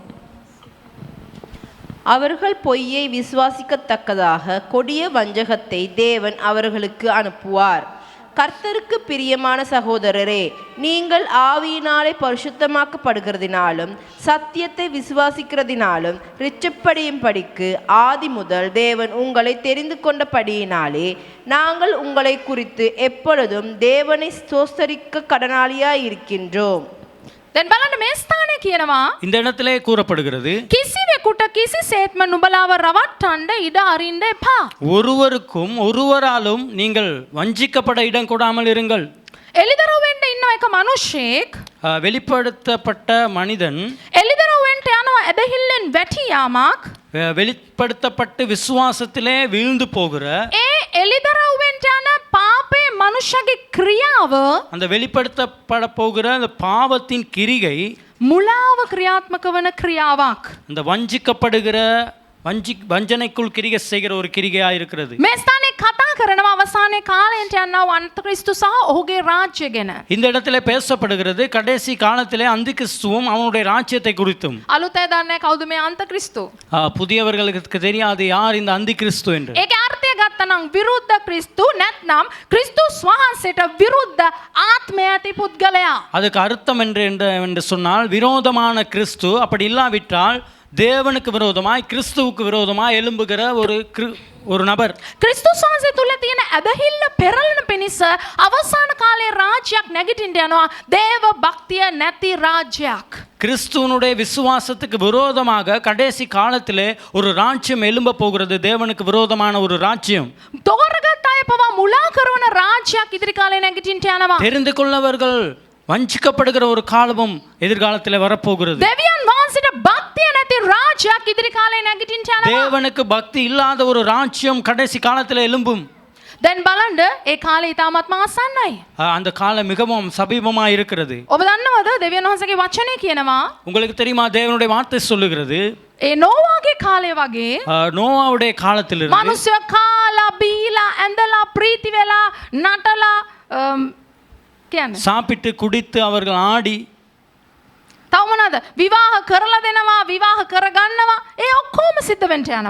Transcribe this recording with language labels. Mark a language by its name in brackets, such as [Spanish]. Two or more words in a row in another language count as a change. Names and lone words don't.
[Tamil] அவர்கள் பொய்யை விசுவாசிக்கத்தக்கதாக கொடிய வஞ்சகத்தை தேவன் அவர்களுக்கு அனுப்புவார். கர்த்தருக்கு பிரியமான சகோதரரே, நீங்கள் ஆவியினாலே பரிசுத்தமாக்கப்படுகிறதினாலும் சத்தியத்தை விசுவாசிக்கிறதினாலும் ரிச்சப்படியும்படிக்கு ஆதி முதல் தேவன் உங்களை தெரிந்து கொண்டபடியினாலே நாங்கள் உங்களை குறித்து எப்பொழுதும் தேவனை ஸ்தோத்தரிக்க கடனாளியாய் இருக்கின்றோம். [Sinhala] දැන් බලන්න මේ ස්ථානයේ කියනවා [Tamil] இந்த இடத்திலே கூறப்படுகிறது, [Sinhala] කිසිවෙකුට කිසිසේත්ම නුඹලාව රවට්ටන්න ඉඩ අරින්න එපා. [Tamil] ஒருவருக்கும் ஒருவராலும் நீங்கள் வஞ்சிக்கப்பட இடம் கொடாமல் இருங்கள். [Sinhala] එළිදරව් වෙන්න ඉන්න එක මිනිහෙක් [Tamil] வெளிப்படுத்தப்பட்ட மனிதன் [Sinhala] එළිදරව් වෙන්න යනවා ඇදහිල්ලෙන් වැටි යාමක්. [Tamil] வெளிப்படுத்தப்பட்டு விசுவாசத்திலே வீழ்ந்து போகிற [Sinhala] ඒ එළිදරව් වෙන්න යන පාපේ මනුෂ්‍යගේ ක්‍රියාව [Tamil] அந்த வெளிப்படுத்தப்பட போகிற அந்த பாவத்தின் கிரிகை [Sinhala] මුලාව ක්‍රියාත්මක වන ක්‍රියාවක්. [Tamil] அந்த வஞ்சிக்கப்படுகிற வஞ்சனைக்குள் கிரிகை செய்கிற ஒரு கிரிகையா இருக்கிறது. [Sinhala] මේ ස්ථානයේ කතා කරනවා අවසානයේ කාලයට යනවා අන්තක්‍රිස්තු සහ ඔහුගේ රාජ්‍ය ගැන. [Tamil] இந்த இடத்துல பேசப்படுகிறது கடைசி காலத்திலே அந்தி கிறிஸ்துவும் அவனுடைய ராஜ்யத்தை குறித்தும். [Sinhala] අලුත් අය දන්නේ කවුද මේ අන්තක්‍රිස්තු? [Tamil] புதியவர்களுக்கு தெரியாது யார் இந்த அந்தி கிறிஸ்து என்று. [Sinhala] ඒකේ අර්ථය ගත්තනම් විරුද්ධ ක්‍රිස්තු නැත්නම් ක්‍රිස්තුස් වහන්සේට විරුද්ධ ආත්මය ඇති පුද්ගලයා. [Tamil] அதுக்கு அர்த்தம் என்று சொன்னால் விரோதமான கிறிஸ்து, அப்படி இல்லாவிட்டால் தேவனுக்கு விரோதமாய் கிறிஸ்துவுக்கு விரோதமாய் எழும்புகிற ஒரு நபர். [Sinhala] ක්‍රිස්තුස් වහන්සේ තුල තියෙන ඇදහිල්ල පෙරලන පිණිස අවසාන කාලයේ රාජ්‍යයක් නැගිටින්න යනවා. දේව භක්තිය නැති රාජ්‍යයක්. [Tamil] கிறிஸ்துவனுடைய விசுவாசத்துக்கு விரோதமாக கடைசி காலத்திலே ஒரு ராஜ்யம் எழும்ப போகிறது. தேவனுக்கு விரோதமான ஒரு ராஜ்யம். [Sinhala] තෝරගත් අය පවා මුලා කරන රාජ්‍යයක් ඉදිරි කාලේ නැගිටින්න යනවා. [Tamil] தெரிந்து கொள்ளவர்கள் வஞ்சிக்கப்படுகிற ஒரு காலமும் எதிர்காலத்தில் வரப்போகிறது. [Sinhala] දෙවියන් වහන්සේට භක්තිය නැති රාජ්‍යයක් ඉදිරි කාලේ නැගිටින්න යනවා. [Tamil] தேவனுக்கு பக்தி இல்லாத ஒரு ராஜ்யம் கடைசி காலத்தில் எழும்பும். [Sinhala] දැන් බලන්න ඒ කාලේ ඉතාමත්ම ආසන්නයි. [Tamil] அந்த காலம் மிகவும் சமீபமா இருக்கிறது. [Sinhala] ඔබ දන්නවද දෙවියන් වහන්සේගේ වචනේ කියනවා [Tamil] உங்களுக்கு தெரியுமா தேவனுடைய வார்த்தை சொல்லுகிறது, [Sinhala] ඒ නෝවාගේ කාලය වගේ [Tamil] நோவாவுடைய காலத்திலிருந்து [Sinhala] මනුෂ්‍ය කාලා බීලා ඇඳලා ප්‍රීති වෙලා නටලා කියන්නේ [Tamil] சாப்பிட்டு குடித்து அவர்கள் ஆடி [Sinhala] මොනවද? විවාහ කරලා දෙනවා, විවාහ කරගන්නවා. ඒ ඔක්කොම සිද්ධ වෙන්න යනවා.